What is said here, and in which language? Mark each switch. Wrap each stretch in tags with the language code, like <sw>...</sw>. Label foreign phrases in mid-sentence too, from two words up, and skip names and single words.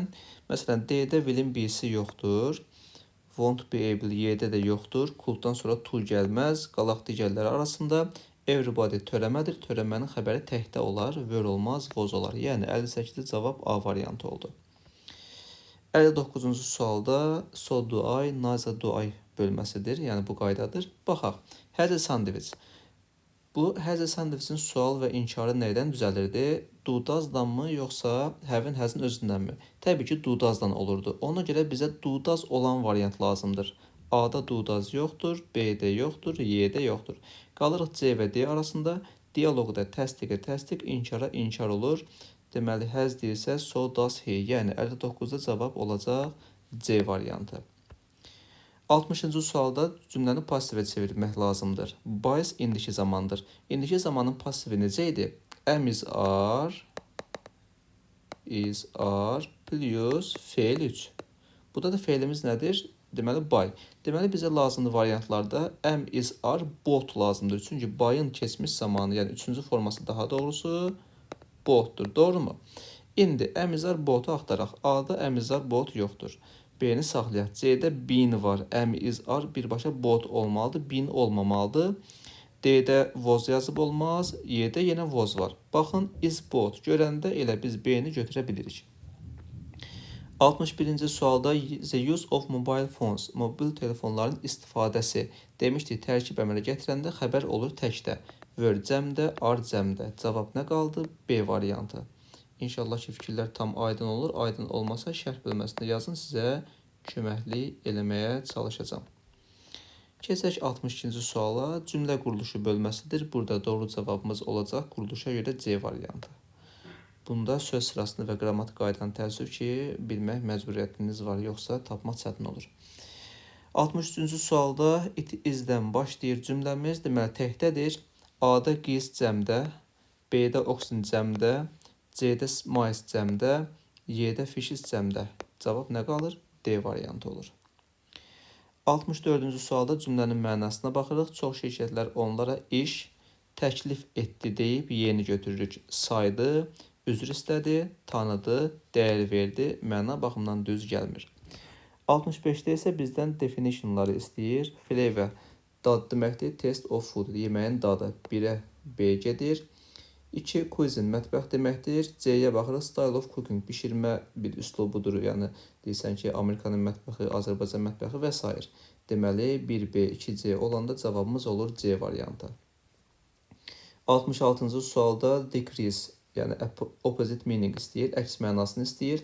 <az>Məsələn, D-də will'in B-si yoxdur.</az> <en>Won't be able,</en> <az>Y-də də yoxdur. Could'dan sonra to gəlməz. Qalaq digərləri arasında everybody törəmədir. Törəmənin xəbəri təkdə olar. Were olmaz, was olar. Yəni 58-ci cavab A variantı oldu. 59-cu sualda</az> <en>so do I, neither do I</en> <az>bölməsidir. Yəni bu qaydadır. Baxaq.</az> <en>Has a sandwich.</en> <az>Bu</az> <en>has a sandwich'in</en> <az>sual və inkarı nədən düzəlirdi?</az> <en>Do does'danmı</en> <az>yoxsa</az> <en>have-in has-in</en> <az>özündənmi? Təbii ki,</az> <en>do does'dan</en> <az>olurdu. Ona görə bizə</az> <en>do does</en> <az>olan variant lazımdır. A-da</az> <en>do does</en> <az>yoxdur, B-də yoxdur, Y-də yoxdur. Qalırıq C və D arasında. Dialoqda təsdiqə təsdiq, inkara inkar olur. Deməli, has deyirsə,</az> <en>so does he.</en> <az>Yəni 59-da cavab olacaq C variantı. 60-cı sualda cümləni passivə çevirmək lazımdır. Buys indiki zamandır. İndiki zamanın pasivi necə idi?</az> <en>Am is are</en> <az>plus fe'l 3. Burada da fe'limiz nədir? Deməli, buy. Deməli, bizə lazımlı variantlarda</az> <en>am is are bought</en> <az>lazımdır. Çünki buy'ın keçmiş zamanı, yəni 3-cü forması daha doğrusu bought-dur. Doğru mu? İndi</az> <en>am is are bought-u</en> <az>axtaraq. A-da</az> <en>am is are bought</en> <az>yoxdur. B-ni saxlayaq. C-də been var.</az> <en>Am is are</en> <az>birbaşa bought olmalıdır. Been olmamalıdır. D-də was yazıb olmaz. Y-də yenə was var. Baxın,</az> <en>is bought.</en> <az>Görəndə elə biz B-ni götürə bilirik. 61-ci sualda</az> <en>the use of mobile phones,</en> <az>mobil telefonların istifadəsi demişdik, tərkib əmələ gətirəndə xəbər olur təkdə. Were cəmdə, are cəmdə. Cavab nə qaldı? B variantı. İnşallah ki, fikirlər tam aydın olur. Aydın olmasa şərh bölməsində yazın, sizə köməklik eləməyə çalışacağım. Keçək 62-ci suala. Cümlə quruluşu bölməsidir. Burada doğru cavabımız olacaq. Quruluşa görə C variantı. Bunda söz sırasını və qrammatik qaydanı təəssüf ki, bilmək məcburiyyətiniz var, yoxsa tapmaq çətin olur. 63-cü sualda</az> <en>it is-dən</en> <az>başlayır cümləmiz. Deməli, təkdədir. A-da qiz cəmdə, B-də oxygen cəmdə, C-də mice cəmdə, Y-də fishes cəmdə. Cavab nə qalır? D variantı olur. 64-cü sualda cümlənin mənasına baxırıq. Çox şirkətlər onlara iş təklif etdi deyib yeni götürürük. Saydı, üzr istədi, tanıdı, dəyər verdi. Məna baxımından düz gəlmir. 65-də isə bizdən definitionları istəyir. Flavor dad deməkdir.</az> <en>Taste of food</en> <az>yeməyin dadı. 1-ə B gedir. 2 cuisine mətbəx deməkdir. C-yə baxırıq.</az> <en>Style of cooking</en> <az>bişirmə bir üslubudur. Yəni deyirsən ki, Amerikanın mətbəxi, Azərbaycan mətbəxi və s. Deməli 1B, 2C olanda cavabımız olur C variantı. 66-cı sualda decrease, yəni</az> <en>opposite meaning</en> <az>istəyir, əks mənasını istəyir.</az>